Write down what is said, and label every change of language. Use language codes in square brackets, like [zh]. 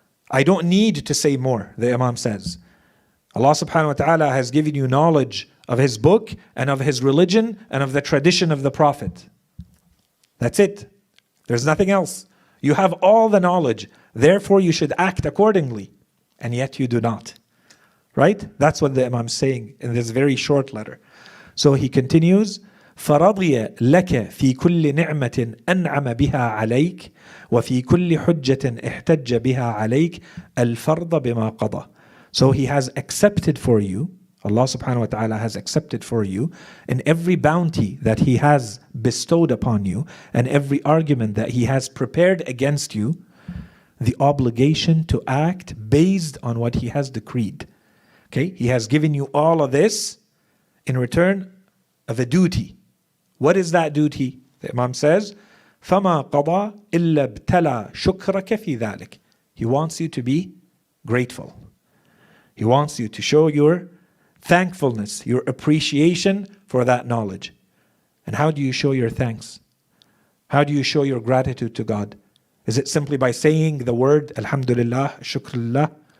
[en] I don't need to say more, the Imam says. Allah subhanahu wa ta'ala has given you knowledge of His book and of His religion and of the tradition of the Prophet. That's it. There's nothing else. You have all the knowledge. Therefore you should act accordingly. And yet you do not. Right? That's what the Imam is saying in this very short letter. So he continues, [ar] فَرَضِيَ لَكَ فِي كُلِّ نِعْمَةٍ أَنْعَمَ بِهَا عَلَيْكَ وَفِي كُلِّ حُجَّةٍ احْتَجَّ بِهَا عَلَيْكَ الْفَرْضَ بِمَا قَضَى. [en] So He has accepted for you, Allah subhanahu wa ta'ala has accepted for you, in every bounty that He has bestowed upon you, and every argument that He has prepared against you, the obligation to act based on what He has decreed. Okay, He has given you all of this in return of a duty. What is that duty? The Imam says, [ar] فَمَا قَضَى إِلَّا ابْتَلَى شُكْرَكَ فِي ذَلِكَ. [en] He wants you to be grateful. He wants you to show your thankfulness, your appreciation for that knowledge. And how do you show your thanks? How do you show your gratitude to God? Is it simply by saying the word, Alhamdulillah, Shukrullah?